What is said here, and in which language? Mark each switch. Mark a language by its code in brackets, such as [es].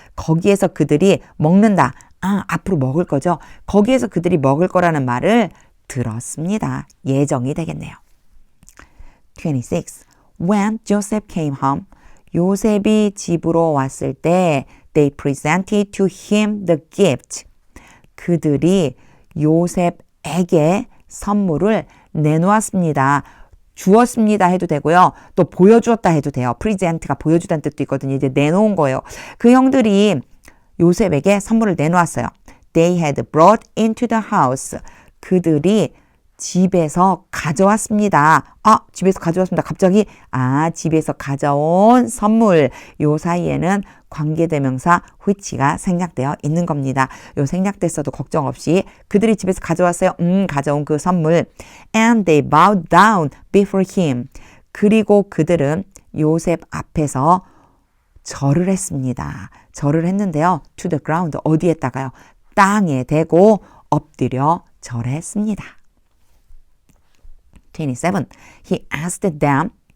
[ko] 거기에서 그들이 먹는다. 앞으로 먹을 거죠. 거기에서 그들이 먹을 거라는 말을 들었습니다. 예정이 되겠네요. 26. [en] When Joseph came home, [ko] 요셉이 집으로 왔을 때 [en] they presented to him the gift. [ko] 그들이 요셉에게 선물을 내놓았습니다. 주었습니다 해도 되고요. 또 보여주었다 해도 돼요. 프리젠트가 보여주다는 뜻도 있거든요. 이제 내놓은 거예요. 그 형들이 요셉에게 선물을 내놓았어요. [en] They had brought into the house. [ko] 그들이 집에서 가져왔습니다. 집에서 가져왔습니다. 갑자기 집에서 가져온 선물. 요 사이에는 관계대명사 which가 생략되어 있는 겁니다. 요 생략됐어도 걱정 없이 그들이 집에서 가져왔어요. 가져온 그 선물. [en] And they bowed down before him. [ko] 그리고 그들은 요셉 앞에서 절을 했습니다. 절을 했는데요. [en] To the ground. [ko] 어디에다가요? 땅에 대고 엎드려 절했습니다. [en] 27. He asked them.